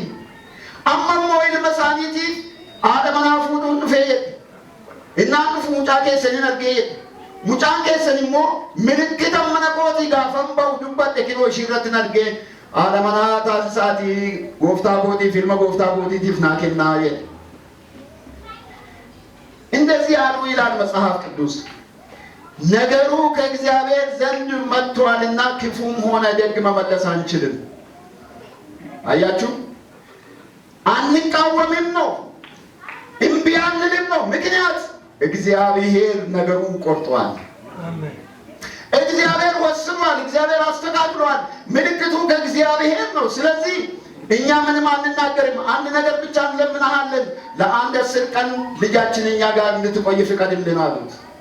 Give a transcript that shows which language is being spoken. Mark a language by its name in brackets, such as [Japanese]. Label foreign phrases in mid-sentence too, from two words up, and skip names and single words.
[Oromo] Amma immoo ilma isaaniitiif haadha manaa fuudhuun dhufee jedhe. Innaan dhufu mucaa keessaniin argee jedhe. Mucaan keessan immoo milikkita mana kootii gaafan ba'u dubbadhe kinoo ishii irratti argee haadha manaa taasisaatii gooftaa kootiif ilma gooftaa kootiitiif naa kennaa jedhe. [Amharic] እንደዚህ ያሉ ይላል መጽሐፍ ቅዱስ። ነገሩ ከእግዚአብሔር ዘንድ መጥቷልና ክፉም ሆነ ደግ መመለስ አንችልም። አያችሁ፣ አንቃወምም ነው፣ እምቢ አንልም ነው። ምክንያት እግዚአብሔር ነገሩን ቆርጧል። እግዚአብሔር ወስኗል። እግዚአብሔር አስተካክሏል። ምልክቱ ከእግዚአብሔር ነው። ስለዚህ እኛ ምንም አንናገርም። አንድ ነገር ብቻ እንለምንሃለን፣ ለአንድ 10 ቀን ልጃችን እኛ ጋር እንድትቆይ ፍቀድልን አሉት።